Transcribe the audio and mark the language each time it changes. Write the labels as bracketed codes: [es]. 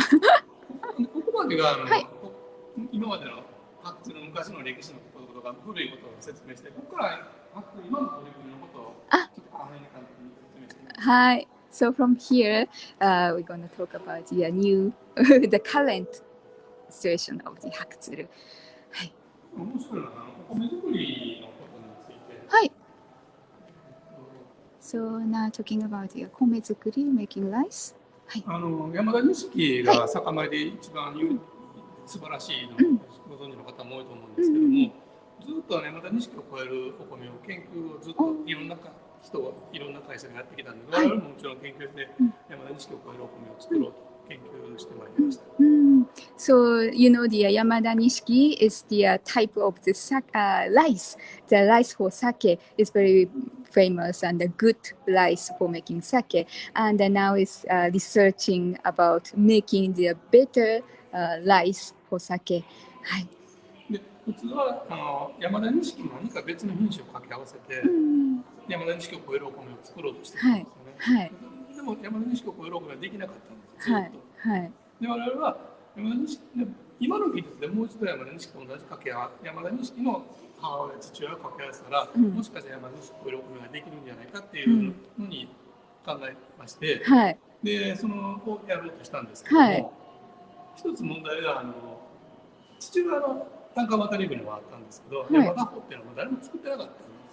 [ja] ここまでが今までの発の昔の歴史のこととか古いことを説明して、ここから今の取り組みのことをちょっと簡単に説明して。はい。 [en] So from here, we're going to talk about the the current situation of the Hakutsuru. はい。 [ja] 面白いのはお米作りのことについて。はい。 [en] So now talking about the 米作り making rice. はい。 [ja] 山田錦が酒米で一番素晴らしいのをご存知の方も多いと思うんですけども、ずっと山田錦を超えるお米を研究をずっといろんな人がいろんな会社がやってきたんで、我々ももちろん研究して山田錦を超えるお米を作ろうと研究してまいりました。 [en] So you know the Yamada Nishiki is the type of the rice. The rice for sake is very famous and a good rice for making sake. And now is researching about making the better rice for sake. [ja] はい。で普通は山田錦に何か別の品種を掛け合わせて、山田錦を超えるお米を作ろうとしてるんですよね。はい。でも山田錦を超えるお米はできなかったんです。ずっと。はい。で我々は山田錦今の技術でもう一度山田錦と同じ掛け合わせ、山田錦の母親、父親を掛け合わせたら、もしかしたら山田錦を超えるお米ができるんじゃないかっていうのに考えまして、でそのをやろうとしたんですけども、一つ問題が父親の単価渡り船はあったんですけど、山田穂っていうのは誰も作ってなかったんですよ。